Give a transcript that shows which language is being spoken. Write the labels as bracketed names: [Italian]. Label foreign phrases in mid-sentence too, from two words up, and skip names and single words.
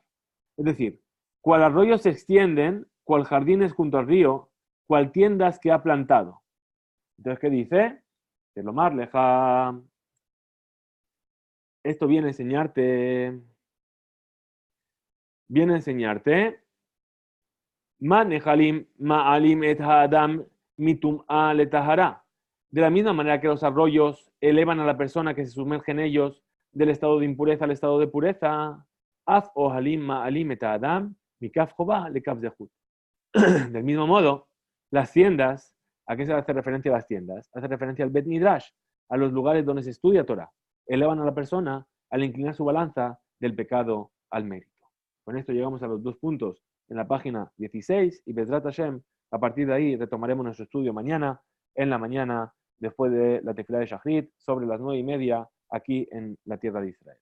[Spanish] Es decir, cual arroyos se extienden, cual jardines junto al río, cual tiendas que ha plantado. Entonces, ¿qué dice? [Hebrew] לומר לך. [Spanish] Esto viene a enseñarte. [Hebrew] מה נחלים מעלים את האדם מטומאה לטהרה. [Spanish] De la misma manera que los arroyos elevan a la persona que se sumerge en ellos del estado de impureza al estado de pureza, [Hebrew] אף אהלים מעלים את אדם מכף חובה לכף זכות. [Spanish] Del mismo modo, las tiendas, ¿a qué se hace referencia a las tiendas? Hace referencia al [Hebrew] בית מדרש, [Spanish] a los lugares donde se estudia Torah. Elevan a la persona al inclinar su balanza del pecado al mérito. Con esto llegamos a los 2 puntos en la página 16 y [Hebrew] בעזרת השם, [Spanish] a partir de ahí retomaremos nuestro estudio mañana, en la mañana, después de la tefilá de Shachrit, sobre las 9:30, aquí en la tierra de Israel.